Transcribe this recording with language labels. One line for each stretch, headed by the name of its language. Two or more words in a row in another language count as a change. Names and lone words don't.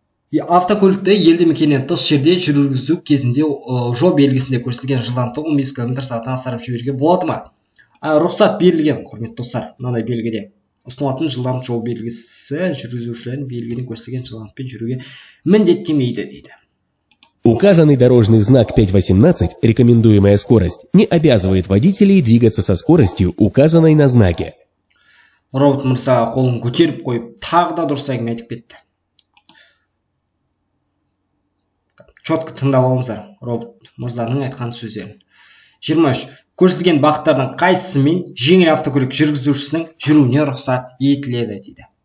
Kazakh: Автокөлікті елді мекеннен тыс жерде жүргізу кезінде жол белгісінде көрсетілген жылдамдықты 15 км/сағаттан асырып жіберуге болады ма? Рұқсат берілген, құрметті достар. Мынандай белгіде ұсынылатын жылдамдық жол белгісі жүргізушілердің белгіден көрсетілген жылдамдықпен жүруге міндеттемейді дейді.
Russian: Указанный дорожный знак 5.18, рекомендуемая скорость, не обязывает водителей двигаться со скоростью, указанной на знаке.
Kazakh: Робот мырза қолын көтеріп қойып, тағы да дұрыс әңгіме айтып кетті. Четко тыңдап алыңыздар робот мырзаның айтқан сөздерін. 23. Көрсетілген бағыттардың қайсысымен жеңіл автокөлік жүргізушісінің жүруіне рұқсат етіледі дейді.